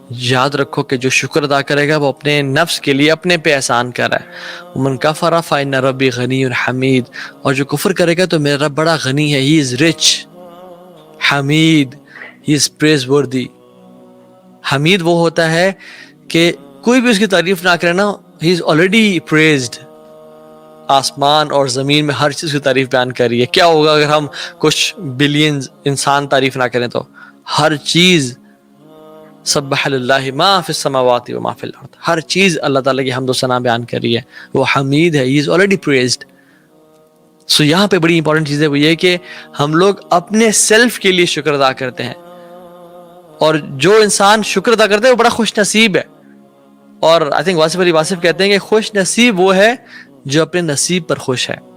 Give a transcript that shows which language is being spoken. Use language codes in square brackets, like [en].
[ur] یاد رکھو کہ جو شکر ادا کرے گا وہ اپنے نفس کے لیے اپنے پہ احسان کر رہا ہے. [ar] وَمَن كَفَرَ فَإِنَّ رَبِّي غَنِيٌّ حَمِيدٌ. [ur] اور جو کفر کرے گا تو میرا رب بڑا غنی ہے. [en] He is rich, حمید, He is praiseworthy. [ur] حمید وہ ہوتا ہے کہ کوئی بھی اس کی تعریف نہ کرے نا, [en] He is already praised. [ur] آسمان اور زمین میں ہر چیز کی تعریف بیان کر رہی ہے. کیا ہوگا اگر ہم کچھ بلینز انسان تعریف نہ کریں تو؟ ہر چیز [ar] سبح للہ ما فی السماوات و ما فی الارض, [ur] ہر چیز اللہ تعالیٰ کی حمد و ثنا بیان کر رہی ہے. وہ حمید ہے, [en] He is already praised. [ur] سو یہاں پہ بڑی امپورٹنٹ چیز ہے وہ یہ کہ ہم لوگ اپنے سیلف کے لیے شکر ادا کرتے ہیں, اور جو انسان شکر ادا کرتا ہے وہ بڑا خوش نصیب ہے. اور آئی تھنک واصف علی واصف کہتے ہیں کہ خوش نصیب وہ ہے جو اپنے نصیب پر خوش ہے.